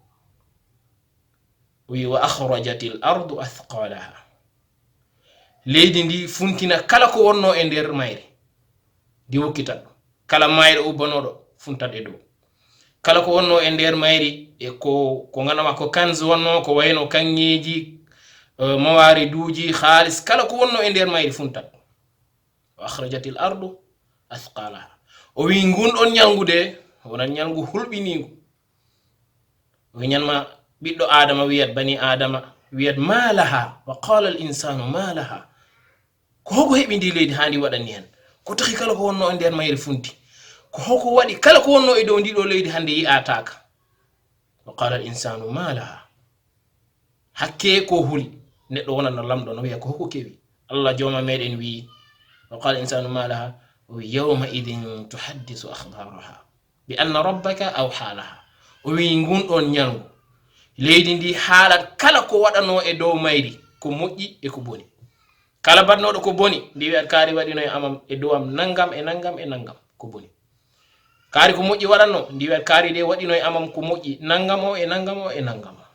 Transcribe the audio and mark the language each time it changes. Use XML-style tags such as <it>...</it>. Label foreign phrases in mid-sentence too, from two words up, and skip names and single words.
<ff>wi</ff> <ar>وأخرجت الأرض أثقالها</ar> <ff>leydi ndi funtina kala ko wonno e nder mayre di wokkitat kala mayre ubbanoɗo funtat e dow kala ko wonno e nder mayri e ko ganama ko kanz wonno ko wayno kanŋeji mawari duuji khalis kala ko wonno e nder mayri funtat.</ff> <ar>وأخرجت الأرض أثقالها</ar> <ff>o wi ngunɗon ñalngude wonan ñalngu hulɓinigu o wi ñalma ɓiɗɗo adama wiyat bani adama wiyat</ff> <ar>ما لها وقال الإنسان ما لها</ar> <ff>ko hoko heɓi ndi leydi handi waɗani hen ko tahi kala ko wonno e nder mayri funti ko hoko waɗi kala ko wonno e dow ndiɗo leydi hande yi'ataka.</ff> <ar>وقال الإنسان ما لها</ar> <ff>hakke ko huli neɗɗo wonano lamɗo no wiya ko hoko kewi Allah joma meɗen wi</ff> <ar>وقال الإنسان ما لها يومئذ تحدث أخبارها بأن ربك أوحى لها</ar> <ff>o wi ngunɗon ñalngu leydi ndi haalat kala ko waɗano e dow mayri ko moƴƴi e ko boni kala batnoɗo ko boni ndi wiyat kaari waɗino e amam e dow am nangam e nangam e nangam ko boni kaari ko moƴƴi waɗanno ndi wiyat kaari de waɗino e amam ko moƴƴi nangam o e nangam o e nangam o.</ff>